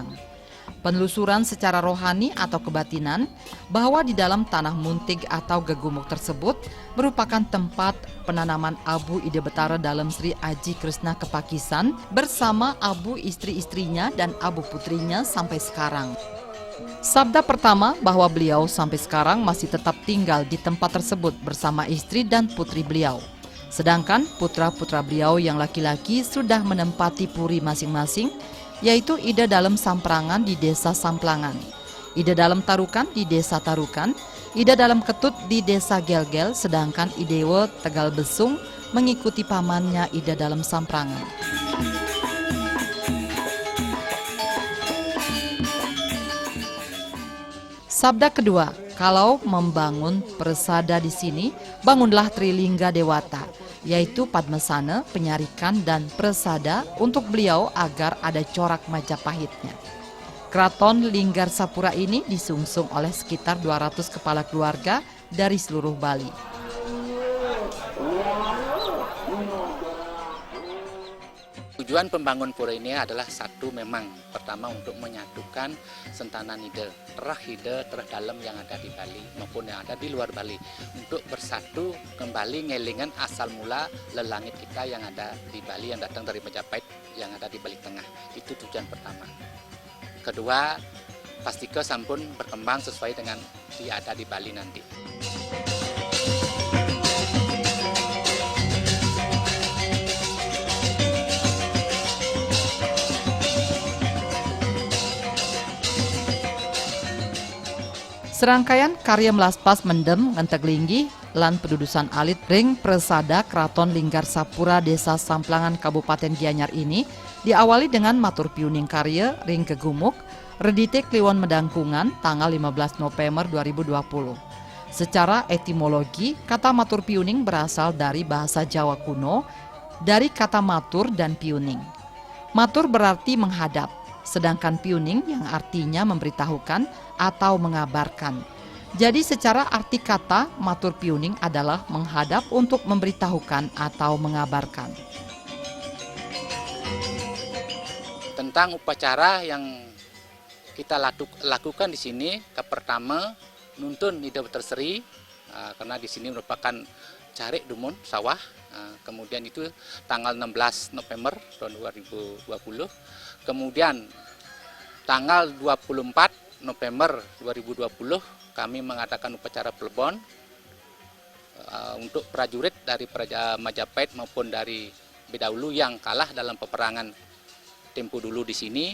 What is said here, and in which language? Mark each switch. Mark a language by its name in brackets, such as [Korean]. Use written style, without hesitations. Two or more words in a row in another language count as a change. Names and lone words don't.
[Indonesian] Penelusuran secara rohani atau kebatinan bahwa di dalam tanah muntig atau gegumuk tersebut merupakan tempat penanaman abu Ida Betara Dalem Sri Aji Krishna Kepakisan bersama abu istri-istrinya dan abu putrinya sampai sekarang. Sabda pertama bahwa beliau sampai sekarang masih tetap tinggal di tempat tersebut bersama istri dan putri beliau. Sedangkan putra-putra beliau yang laki-laki sudah menempati puri masing-masing, yaitu Ida Dalem Samprangan di Desa Samplangan, Ida Dalem Tarukan di Desa Tarukan, Ida Dalem Ketut di Desa Gelgel, sedangkan Idewo Tegal Besung mengikuti pamannya Ida Dalem Samprangan. Sabda kedua, kalau membangun persada di sini, bangunlah Trilingga Dewata, yaitu Padmasana, Penyarikan, dan Persada untuk beliau agar ada corak Majapahitnya. Keraton Linggar Sapura ini disungsung oleh sekitar 200 kepala keluarga dari seluruh Bali. Tujuan pembangun pura ini adalah satu, memang pertama untuk menyatukan sentanan Ida, terah Ida, terah Dalem yang ada di Bali maupun yang ada di luar Bali, untuk bersatu kembali ngelingan asal mula lelangit kita yang ada di Bali, yang datang dari Majapahit yang ada di Bali Tengah. Itu tujuan pertama. Kedua, pastikan sampun berkembang sesuai dengan yang ada di Bali nanti. Serangkaian karya melaspas mendem ngenteglinggi lan pedudusan alit ring Persada Keraton Linggar Sapura Desa Samplangan Kabupaten Gianyar ini diawali dengan matur piuning karya ring gegumuk redite kliwon medangkungan tanggal 15 November 2020. Secara etimologi, kata matur piuning berasal dari bahasa Jawa kuno dari kata matur dan piuning. Matur berarti menghadap, sedangkan piuning yang artinya memberitahukan atau mengabarkan. Jadi secara arti kata, matur piuning adalah menghadap untuk memberitahukan atau mengabarkan. Tentang upacara yang kita lakukan di sini pertama nuntun Ida Beterseri karena di sini merupakan [Balinese] carik dumun [Indonesian] sawah. Kemudian itu tanggal 16 November tahun 2020. Kemudian tanggal 24 November 2020 kami mengadakan upacara plebon untuk prajurit dari Majapahit maupun dari Bedahulu yang kalah dalam peperangan tempo dulu di sini.